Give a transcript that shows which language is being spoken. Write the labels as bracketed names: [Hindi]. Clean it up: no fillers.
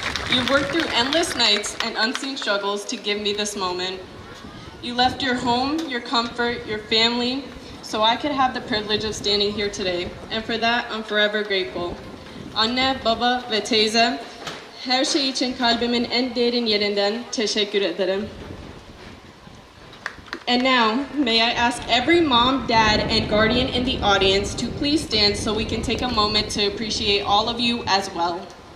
[English] You've worked through endless nights and unseen struggles to give me this moment. You left your home, your comfort, your family, so I could have the privilege of standing here today. And for that, I'm forever grateful. [Turkish] Anne, baba ve teyze, her şey için kalbimin en derin yerinden teşekkür ederim. [English] And now, may I ask every mom, dad, and guardian in the audience to please stand so we can take a moment to appreciate all of you as well.